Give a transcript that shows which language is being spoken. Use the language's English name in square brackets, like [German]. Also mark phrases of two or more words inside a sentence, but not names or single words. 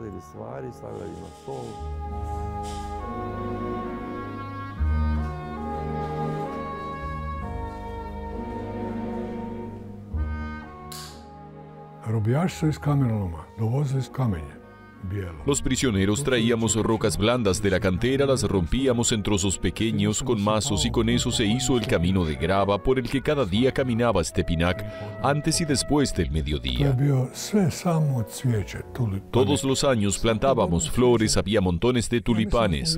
[Croatian] Robijaši iz kamenoloma dovozili kamenje. [Spanish] Los prisioneros traíamos rocas blandas de la cantera, las rompíamos en trozos pequeños con mazos y con eso se hizo el camino de grava por el que cada día caminaba Stepinac antes y después del mediodía. Todos los años plantábamos flores, había montones de tulipanes.